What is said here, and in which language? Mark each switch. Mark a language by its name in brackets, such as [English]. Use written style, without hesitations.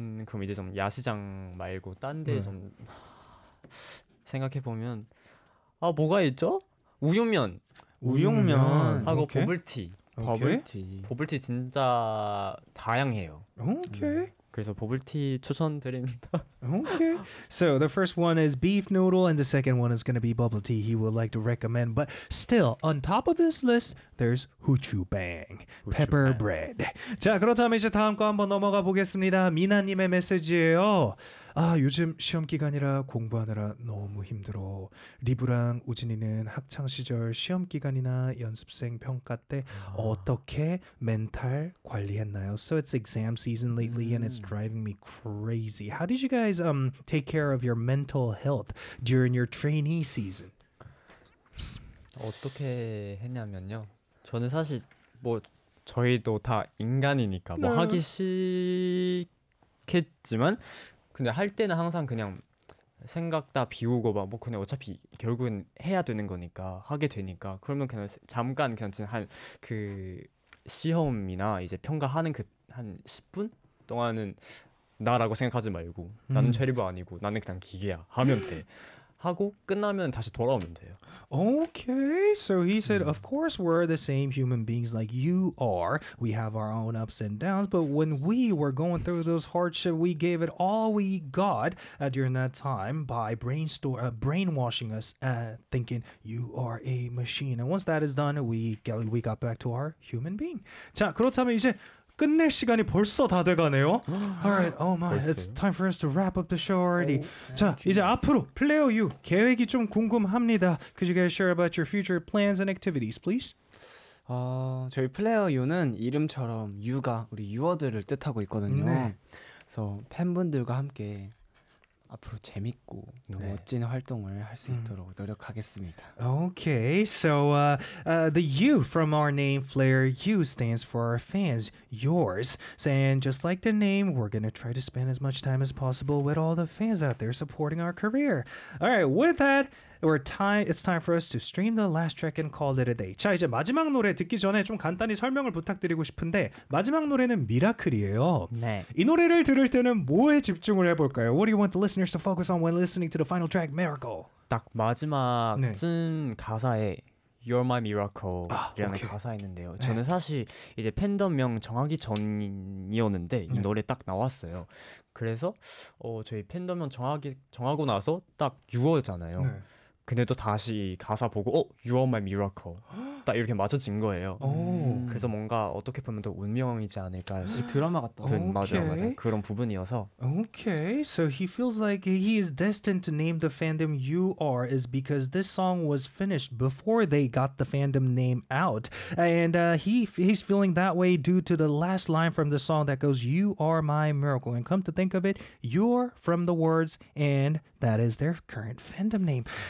[Korean] 그럼 이제 좀 야시장 말고 딴 데 좀 생각해 보면 아, 뭐가 있죠? 우육면. 우육면. 하고 오케이. 버블티. 버블티. 버블티 진짜 다양해요. 오케이. 그래서 버블티 추천드립니다. 오케이. [English] So the first one is beef noodle and the second one is going to be bubble tea he would like to recommend. But still, on top of this list, there's 후추뱅. Pepper bread. [Korean] 자, 그렇다면 이제 다음 거 한번 넘어가 보겠습니다. 미나님의 메시지예요. 아, 요즘 시험 기간이라 공부하느라 너무 힘들어. 리브랑 우진이는 학창 시절 시험 기간이나 연습생 평가 때 어떻게 멘탈 관리했나요? [English] So it's exam season lately and it's driving me crazy. How did you guys take care of your mental health during your trainee season? [Korean] 어떻게 했냐면요. 저는 사실 뭐 저희도 다 인간이니까 뭐 하기 싫겠지만 근데 할 때는 항상 그냥 생각 다 비우고 막 뭐 그냥 어차피 결국은 해야 되는 거니까 하게 되니까 그러면 그냥 잠깐 그냥 지금 한 그 시험이나 이제 평가하는 그 한 10분 동안은 나라고 생각하지 말고 나는 체리버 아니고 나는 그냥 기계야 하면 돼. 하고 끝나면 다시 돌아오면 돼요. [English] Okay, so he said, of course, we're the same human beings like you are. We have our own ups and downs, but when we were going through those hardships, we gave it all we got during that time by brainwashing us, thinking you are a machine. And once that is done, we got back to our human being. [Korean] 자, 그렇다면 이제 끝낼 시간이 벌써 다 돼가네요. [English] Alright, oh my, [Korean] 벌써요? [English] It's time for us to wrap up the show already. [Korean] Oh, 자, 이제 앞으로 플레어 유 계획이 좀 궁금합니다. [English] Could you guys share about your future plans and activities, please? [Korean] 저희 플레어 유는 이름처럼 유가 우리 유어들을 뜻하고 있거든요. 네. 그래서 팬분들과 함께 앞으로 재밌고 네. 멋진 활동을 할 수 있도록 노력하겠습니다. [English] Okay, so the U from our name Flair U stands for our fans, yours. And just like the name, we're gonna try to spend as much time as possible with all the fans out there supporting our career. All right, with that, it's time for us to stream the last track and call it a day. [Korean] 자, 이제 마지막 노래 듣기 전에 좀 간단히 설명을 부탁드리고 싶은데 마지막 노래는 미라클이에요. 네. 이 노래를 들을 때는 뭐에 집중을 해볼까요? [English] What do you want the listeners to focus on when listening to the final track, Miracle? [Korean] 딱 마지막쯤 네. 가사에 [English] You're my miracle [Korean] 라는 아, 가사 있는데요. 네. 저는 사실 이제 팬덤명 정하기 전이었는데 이 네. 노래 딱 나왔어요. 그래서 저희 팬덤명 정하고 나서 딱 6월이잖아요. 네. 그네도 다시 가사 보고 [English] You are my miracle [Korean] 딱 이렇게 맞춰진 거예요. 그래서 뭔가 어떻게 보면 또 운명이지 않을까 드라마 같다. 그, 맞아요. 그런 부분이어서 [English] Okay, so he feels like he is destined to name the fandom You Are is because this song was finished before they got the fandom name out and he's feeling that way due to the last line from the song that goes You are my miracle and come to think of it You're from the words and that is their current fandom name.